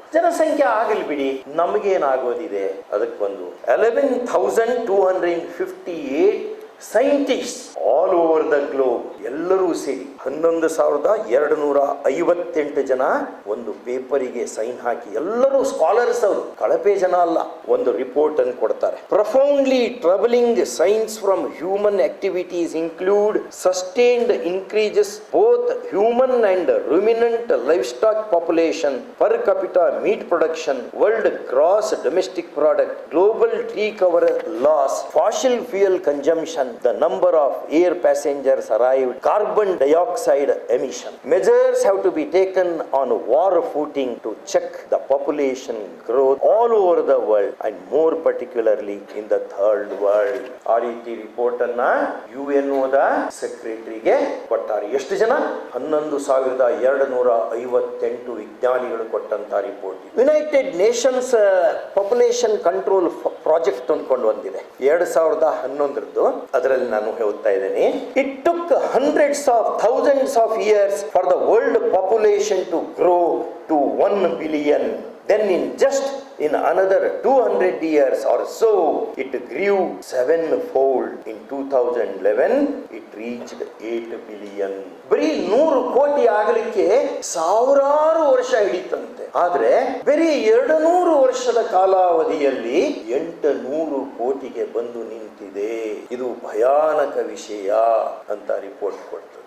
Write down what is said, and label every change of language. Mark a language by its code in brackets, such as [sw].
[kn] ಜನಸಂಖ್ಯೆ ಆಗಲಿ ಬಿಡಿ, ನಮಗೇನಾಗೋದಿದೆ? ಅದಕ್ಕೊಂದು 11,258 [en] scientist all over the globe [kn] ಎಲ್ಲರೂ ಸೇರಿ 11,258 ಜನ ಒಂದು ಪೇಪರಿಗೆ ಸೈನ್ ಹಾಕಿ, ಎಲ್ಲರೂ ಸ್ಕಾಲರ್ಸ್ ಅವರು, ಕಳಪೆ ಜನ ಅಲ್ಲ, ಒಂದು ರಿಪೋರ್ಟ್ ಅನ್ನು ಕೊಡ್ತಾರೆ. [en] Profoundly troubling signs from human activities include sustained increases both both human and ruminant livestock population, per capita meat production, world gross domestic product, global tree cover loss, fossil fuel consumption, the number of air passengers arrived, carbon dioxide emission. Measures have to be taken on war footing to check the population growth all over the world and more particularly in the third world. [kn] ಆ ರೀತಿ report ಅನ್ನ UNOದ ಸೆಕ್ರೆಟರಿಗೆ ಕೊಟ್ಟಾರೆ. ಎಷ್ಟು ಜನ? 11,258 ವಿಜ್ಞಾನಿಗಳು ಕೊಟ್ಟಂತ report. United Nations population control project ಅಂದ್ಕೊಂಡು ಬಂದಿದೆ 2011ರದ್ದು. ಅದರಲ್ಲಿ ನಾನು ಹೇಳ್ತಾ ಇದ್ದೇನೆ, [en] It took hundreds of thousands of years for the world population to grow to 1 billion. Then in another 200 years or so, it grew 7-fold. In 2011, it reached 8 billion. [kn] ಬರೀ 100 ಕೋಟಿ ಆಗಲಿಕ್ಕೆ ಸಾವಿರಾರು ವರ್ಷ ಹಿಡಿತಂತೆ. ಆದ್ರೆ ಬರೀ 200 ವರ್ಷದ ಕಾಲಾವಧಿಯಲ್ಲಿ 800 ಕೋಟಿಗೆ ಬಂದು ನಿಂತಿದೆ. ಇದು ಭಯಾನಕ ವಿಷಯ ಅಂತ ರಿಪೋರ್ಟ್ ಕೊಡ್ತದೆ.